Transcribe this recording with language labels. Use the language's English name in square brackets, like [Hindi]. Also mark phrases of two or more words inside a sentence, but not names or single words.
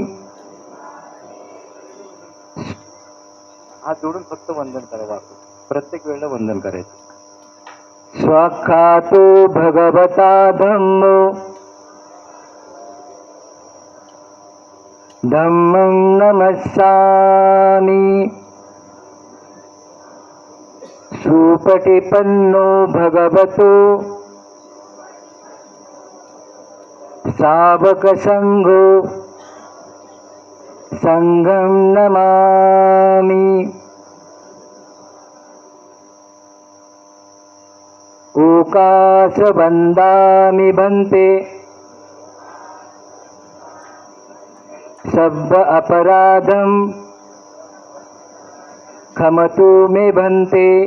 [Marathi] हात जोडून फक्त वंदन करायला आपण प्रत्येक वेळेला वंदन करायचं। [Pali] स्वाख्यातो भगवता धम्मो धम्मं नमस्सामि। सुपटिपन्नो भगवतो सावकसंघो संघं नमामि। ओकाश वन्दामि भन्ते। सब्ब अपराधं क्षमतु मे भन्ते।